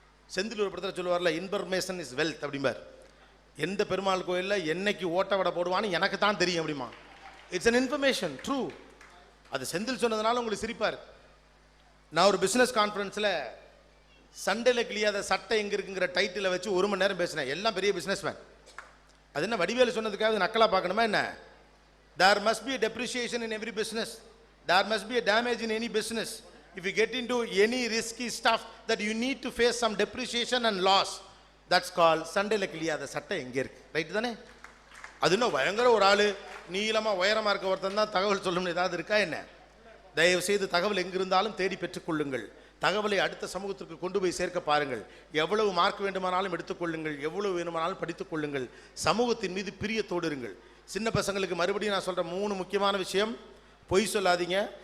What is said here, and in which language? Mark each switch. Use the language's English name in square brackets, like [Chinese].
[Tamil] செந்தில் ஒரு படத்தில் சொல்லுவார்ல, [English] information is wealth [Tamil] அப்படிம்பார். எந்த பெருமாள் கோயிலில் என்னைக்கு ஓட்ட வடை போடுவான்னு எனக்கு தான் தெரியும் அப்படிமா. [English] It's an information, true. [Tamil] அது செந்தில் சொன்னதுனால உங்களுக்கு சிரிப்பார். நான் ஒரு பிஸ்னஸ் கான்ஃபரன்ஸில் சண்டையில் கிளியாத சட்டை எங்கே இருக்குங்கிற டைட்டில் வச்சு 1 மணி நேரம் பேசினேன். எல்லாம் பெரிய பிஸ்னஸ் மேன். அது என்ன வடிவேலு சொன்னதுக்காக நக்கலாக பார்க்கணுமா என்ன? [English] There must be a depreciation in every business. There must be a damage in any business. If you get into any risky stuff that you need to face some depreciation and loss, that's called [Tamil] சண்டையில் கிளியாத சட்டை எங்கே இருக்கு. Right தானே? அது இன்னும் பயங்கர ஒரு ஆள் நீளமாக உயரமாக இருக்க ஒருத்தன் தான் தகவல் சொல்லணும்னு ஏதாவது இருக்கா என்ன? தயவு செய்து தகவல் எங்கிருந்தாலும் தேடி பெற்றுக்கொள்ளுங்கள். தகவலை அடுத்த சமூகத்திற்கு கொண்டு போய் சேர்க்க பாருங்கள். எவ்வளவு மார்க் வேண்டுமானாலும் எடுத்துக்கொள்ளுங்கள், எவ்வளவு வேண்டுமானாலும் படித்துக் கொள்ளுங்கள். சமூகத்தின் மீது பிரியத்தோடு இருங்கள். சின்ன பசங்களுக்கு மறுபடியும் நான் சொல்கிற 3 முக்கியமான விஷயம். பொய் சொல்லாதீங்க.